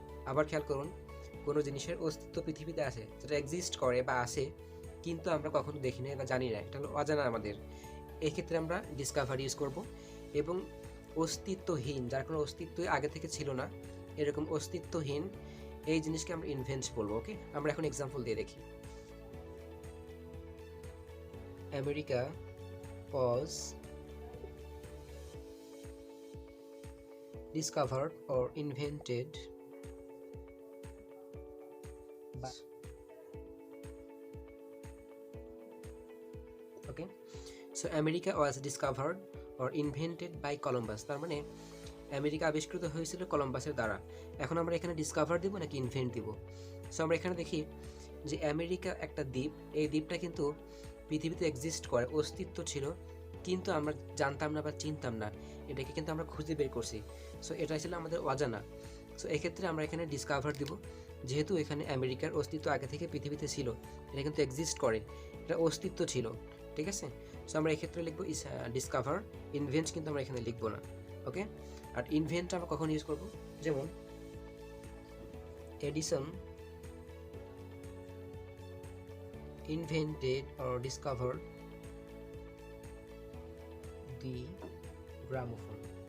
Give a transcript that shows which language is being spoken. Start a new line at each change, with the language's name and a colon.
Bangla: আবার খেয়াল করুন, কোনো জিনিসের অস্তিত্ব পৃথিবীতে আছে, যেটা এক্সিস্ট করে বা আছে কিন্তু আমরা কখনো দেখি না বা জানি না, এটা হলো অজানা আমাদের। এক্ষেত্রে আমরা ডিসকভার ইউজ করব। এবং অস্তিত্বহীন, যার কোনো অস্তিত্বই আগে থেকে ছিল না, এরকম অস্তিত্বহীন এই জিনিসকে আমরা ইনভেন্ট বলবো। ওকে, আমরা এখন এক্সাম্পল দিয়ে দেখি।
English: America was discovered or invented by okay, so America was discovered or invented by Columbus।
Bangla: তার মানে আমেরিকা আবিষ্কৃত হয়েছিল কলম্বাসের দ্বারা। এখন আমরা এখানে ডিসকভার দিব নাকি ইনভেন্ট দিব? সো আমরা এখানে দেখি যে আমেরিকা একটা দ্বীপ, এই দ্বীপটা কিন্তু পৃথিবীতে এক্সিস্ট করে, অস্তিত্ব ছিল কিন্তু আমরা জানতাম না বা চিনতাম না, এটাকে কিন্তু আমরা খুঁজে বের করছি। সো এটা ছিল আমাদের অজানা। সো এক্ষেত্রে আমরা এখানে ডিসকভার দিব, যেহেতু এখানে আমেরিকার অস্তিত্ব আগে থেকে পৃথিবীতে ছিল, এটা কিন্তু এক্সিস্ট করে, এটা অস্তিত্ব ছিল। ঠিক আছে, সো আমরা এক্ষেত্রে লিখবো ডিসকভার। ইনভেন্ট কিন্তু আমরা এখানে লিখবো না। ওকে, আর ইনভেন্ট আমরা কখন ইউজ করব? যেমন
English: Edison invented or discovered the gramophone.